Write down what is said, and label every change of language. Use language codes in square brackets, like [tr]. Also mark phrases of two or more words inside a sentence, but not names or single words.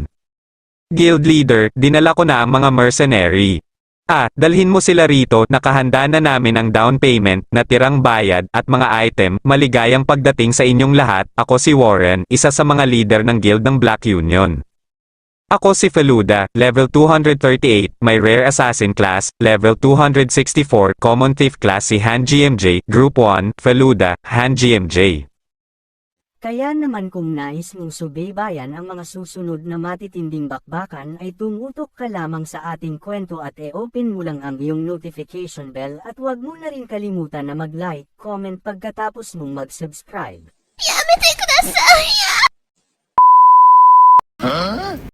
[en] Guild leader, [tl] dinala ko na ang mga mercenary. Dalhin mo sila rito, nakahanda na namin ang [en] down payment, [tl] natirang bayad, at mga item. Maligayang pagdating sa inyong lahat. Ako si Warren, isa sa mga leader ng guild ng Black Union. Ako si Feluda, level 238, may [en] rare assassin class, [tl] level 264, [en] common thief class [tl] si Han GMJ, group 1, Feluda, Han GMJ. Kaya naman kung nais mong subaybayan ang mga susunod na matitinding bakbakan ay tumutok ka lamang sa ating kwento at e-open mo lang ang iyong [en] notification bell [tl] at huwag mo na rin kalimutan na mag-like, comment pagkatapos mong mag-subscribe. [ja] やめてください。